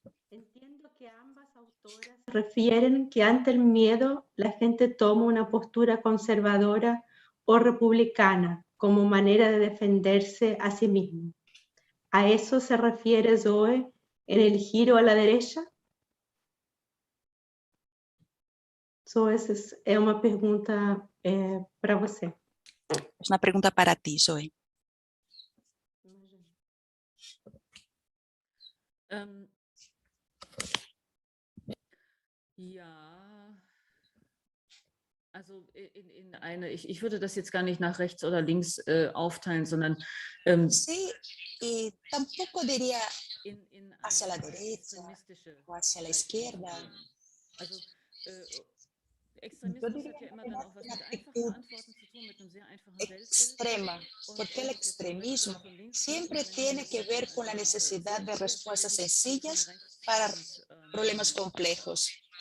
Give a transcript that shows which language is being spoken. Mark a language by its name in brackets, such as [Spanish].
[Spanish] Entiendo que ambas autoras refieren que ante el miedo la gente toma una postura conservadora o republicana como manera de defenderse a sí mismo. ¿A eso se refiere Zoe en el giro a la derecha? [Portuguese] Zoe, essa é uma pergunta para você. [Spanish] Es una pregunta para ti, Zoe. [German] Ja, also ich würde das jetzt gar nicht nach rechts oder links aufteilen, sondern [Spanish] sí, y tampoco diría hacia la derecha o hacia la izquierda. [German] Also Extremismus hat ja immer dann auch was mit einfachen Antworten zu tun, mit einem sehr einfachen [Spanish] extrema, porque el extremismo siempre tiene que ver con la necesidad de respuestas sencillas para problemas complejos.